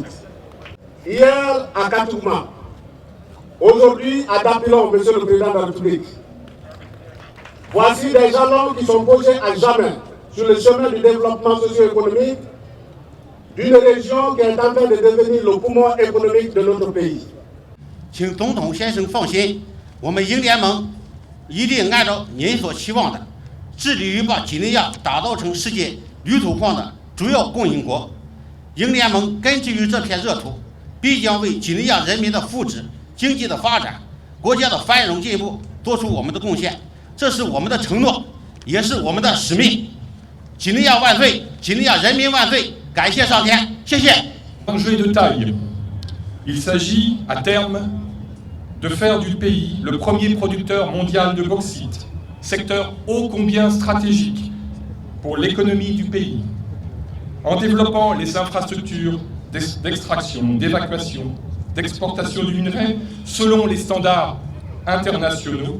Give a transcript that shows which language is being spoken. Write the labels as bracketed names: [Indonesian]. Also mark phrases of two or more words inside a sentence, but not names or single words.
[French] Hier, à Katouguma, aujourd'hui, à Dapilon, Monsieur le Président de la République. Voici des jalons qui sont posés à jamais sur le chemin du développement socio-économique d'une région qui est en train de devenir le poumon économique de notre pays. [Chinese] 请总统先生放心，我们英联盟一定按照您所期望的，致力于把几内亚打造成世界铝土矿的主要供应国。英联盟根基于这片热土，必将为几内亚人民的福祉、经济的发展、国家的繁荣进步做出我们的贡献。这是我们的承诺，也是我们的使命。几内亚万岁！几内亚人民万岁！感谢上天，谢谢。 [French] Enjeu de taille. Il s'agit à terme de faire du pays le premier producteur mondial de bauxite, secteur ô combien stratégique pour l'économie du pays, en développant les infrastructures d'extraction, d'évacuation, d'exportation du minerai selon les standards internationaux.